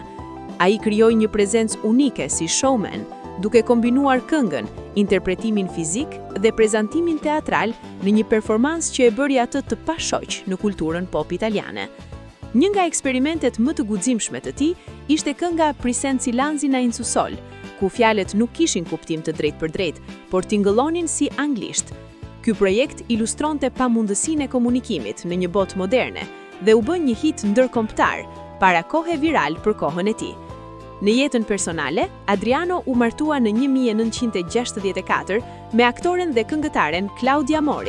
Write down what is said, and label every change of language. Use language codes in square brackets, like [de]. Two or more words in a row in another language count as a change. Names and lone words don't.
[sq] Ai krijoi një prezencë unike si showman, duke kombinuar këngën, interpretimin fizik dhe prezantimin teatral në një performancë që e bëri atë të pashoq në kulturën pop italiane. Një nga eksperimentet më të guximshme të tij ishte kënga Presenci Lanzina in su sol, ku fjalët nuk kishin kuptim të drejtë për drejtë, por tingëllonin si anglisht. Ky projekt ilustronte pamundësinë e komunikimit në një botë moderne dhe u bën një hit ndërkombëtar, para kohe viral për kohën e tij. Në jetën personale, Adriano u martua në 1964 me aktoren dhe këngëtaren Claudia Mori.